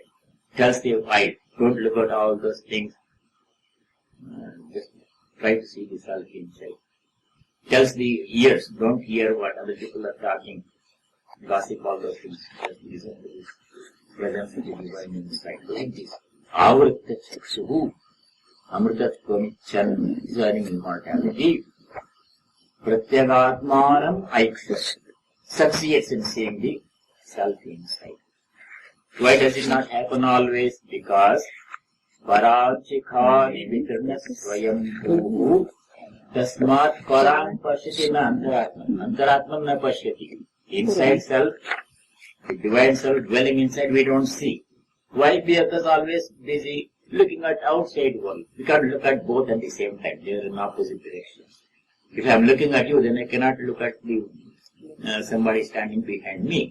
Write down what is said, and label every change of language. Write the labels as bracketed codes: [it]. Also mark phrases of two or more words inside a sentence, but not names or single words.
[en] Tells the eye, don't look at all those things, just try to see the self inside. Tells the ears, don't hear what other people are talking, gossip, all those things. Just listen to this presence of the divine inside. Like this. [sa] आवृत्त चक्षु, अमृतत्वम् [en] desiring immortality. [sa] प्रत्यगात्मानम् ऐक्षस् [en] succeeds in seeing the self inside. Why does it not happen always? [sa] Because पराचिकानि विकृण स्वयम् भूः तस्मात् परम् पश्यति न अन्तरात्मन्. अन्तरात्मन् न पश्यति. [en] Inside self, the divine self dwelling inside, we don't see. Why? Because always busy looking at outside world. We can't look at both at the same time. They are in opposite directions. If I am looking at you, then I cannot look at the somebody standing behind me.